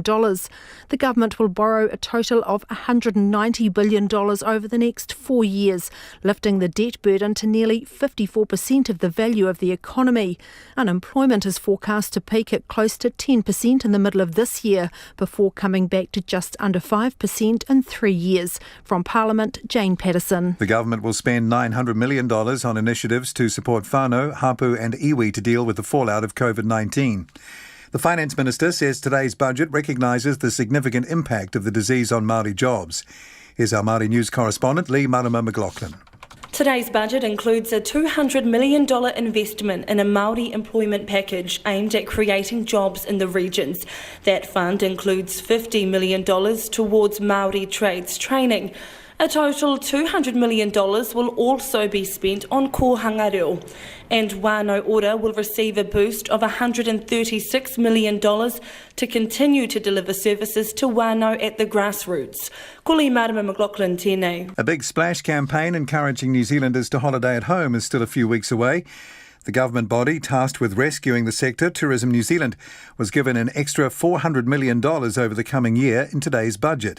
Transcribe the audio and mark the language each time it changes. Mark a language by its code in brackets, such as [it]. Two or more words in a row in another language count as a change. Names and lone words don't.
[en] The government will borrow a total of $190 billion over the next 4 years, lifting the debt burden to nearly 54% of the value of the economy. Unemployment is forecast to peak at close to 10% in the middle of this year, before coming back to just under 5% in 3 years. From Parliament, Jane Patterson. The government will spend $900 million on initiatives to support [mi] whānau, hapu [en] and iwi to deal with the fallout of COVID-19. The Finance Minister says today's budget recognises the significant impact of the disease on Māori jobs. Here's our Māori News correspondent, Lee Marama McLaughlin. Today's budget includes a $200 million investment in a Māori employment package aimed at creating jobs in the regions. That fund includes $50 million towards Māori trades training. A total $200 million will also be spent on [mi] kōhanga reo, [en] and [mi] whānau ora [en] will receive a boost of $136 million to continue to deliver services to whānau at the grassroots. [mi] Ko Lee Marama McLaughlin, tēnei. [en] A big splash campaign encouraging New Zealanders to holiday at home is still a few weeks away. The government body tasked with rescuing the sector, Tourism New Zealand, was given an extra $400 million over the coming year in today's budget.